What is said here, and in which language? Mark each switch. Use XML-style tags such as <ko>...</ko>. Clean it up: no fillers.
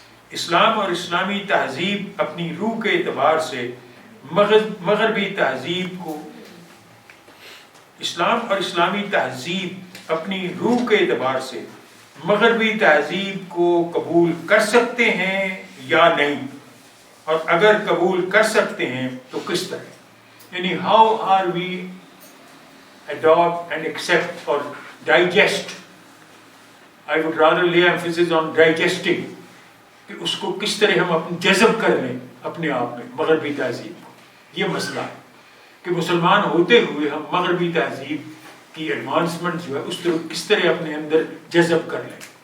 <ur>اسلام اور اسلامی تہذیب اپنی روح کے اعتبار سے مغربی تہذیب کو اسلام اور اسلامی تہذیب اپنی روح کے اعتبار سے مغربی تہذیب کو قبول کر سکتے ہیں یا نہیں, اور اگر قبول کر سکتے ہیں تو کس طرح.</ur> <en>یعنی how are we adopt and accept or digest. I would rather lay emphasis on digesting,</en> <ur>کہ اس کو کس طرح ہم اپنے جذب کر لیں اپنے آپ میں مغربی تہذیب کو. یہ مسئلہ ہے کہ مسلمان ہوتے ہوئے ہم مغربی تہذیب کی ایڈوانسمنٹ جو ہے اس طرح کس طرح اپنے اندر جذب کر لیں.</ur>